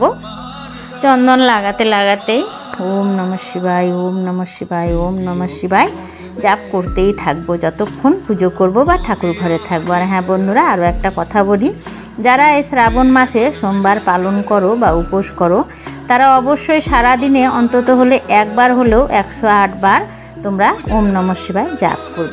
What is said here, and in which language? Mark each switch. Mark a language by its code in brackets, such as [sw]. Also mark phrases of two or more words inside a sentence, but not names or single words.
[bn] চন্দন লাগাতে লাগাতেই [sa] ওম নমঃ শিবায়, ওম নমঃ শিবায়, ওম নমঃ শিবায় [bn] জাপ করতেই থাকবো যতক্ষণ পুজো করব বা ঠাকুর ঘরে থাকবো। আর হ্যাঁ বন্ধুরা, আরও একটা কথা বলি, যারা এই শ্রাবণ মাসে সোমবার পালন করো বা উপোস করো, তারা অবশ্যই সারাদিনে অন্তত হলে একবার হলেও 108 বার তোমরা [sa] ওম নমঃ শিবায় [bn] জাপ করবে।